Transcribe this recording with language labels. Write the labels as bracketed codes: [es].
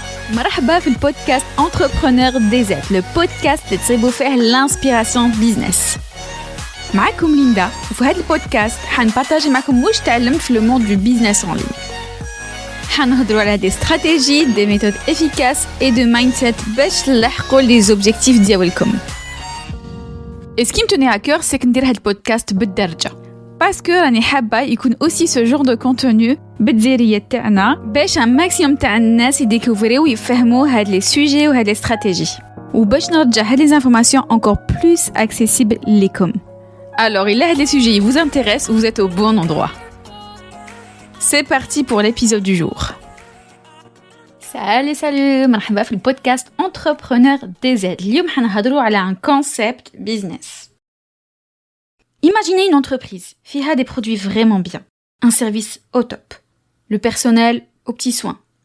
[ar] مرحبا في البودكاست Entrepreneur DZ, [fr] le podcast [ar] اللي تصيبوا فيه الانسبيراسيون بيزنس. معكم ليندا، وفي هذا البودكاست حنبارطاجي معكم واش تعلمت في لو موند دو بيزنس اون لين. حنهضروا على دي استراتيجي، دي ميثود افيكاس اي دو مايندسيت باش تلحقوا لي زوبجيكتيف ديالكم. [fr] Et ce qui me tenait à cœur, c'est que [ar] ندير هذا البودكاست بالدرجة. [fr] Parce que [ar] راني حابة يكون [fr] aussi ce genre de contenu [ar] بالديرية تاعنا باش [fr] un maximum [ar] تاع الناس يديكوفريو ويفهموا هاد لي سوجي وهاد لي استراتيجي. وباش نرجع هاد لي [fr] informations encore plus accessibles [ar] ليكم. [fr] Alors, il a des sujets qui vous intéressent, vous êtes au bon endroit. C'est parti pour l'épisode du jour. Salut, [ar] مرحبا في البودكاست Entrepreneur DZ. اليوم حنهضروا على [fr] un concept business. Imaginez une entreprise فيها des produits vraiment bien, un service au top, le personnel aux petits soins.